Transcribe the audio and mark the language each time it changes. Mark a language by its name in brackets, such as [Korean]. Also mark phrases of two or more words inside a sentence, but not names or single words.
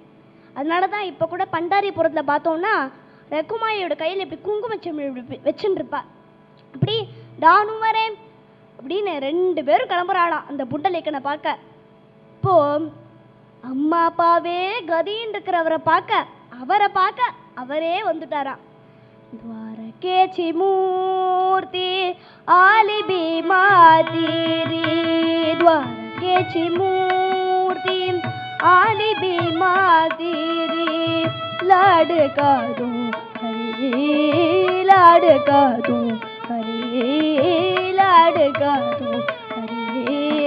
[Tamil] அதனாலதான் இப்ப கூட பண்டாரிபுரத்துல பார்த்தோம்னா ரகுமாயோட கையில இப்படி குங்குமச்சிம்மன் வச்சுட்டு இருப்பா. அப்படி நானும் வரேன் அப்படின்னு 2 பேரும் கிளம்புறாளாம் அந்த புண்டலிக்கனை பார்க்க. இப்போ அம்மா அப்பாவே கதின்னு இருக்கிறவரை பார்க்க அவரே வந்துட்டாராம். [Marathi] द्वारकेची मूर्ती आली भीमा तीरी, द्वारकेची मूर्ती आली भीमा तीरी, लाडका तू हरी लाडका तू हरी लाडका तू हरी,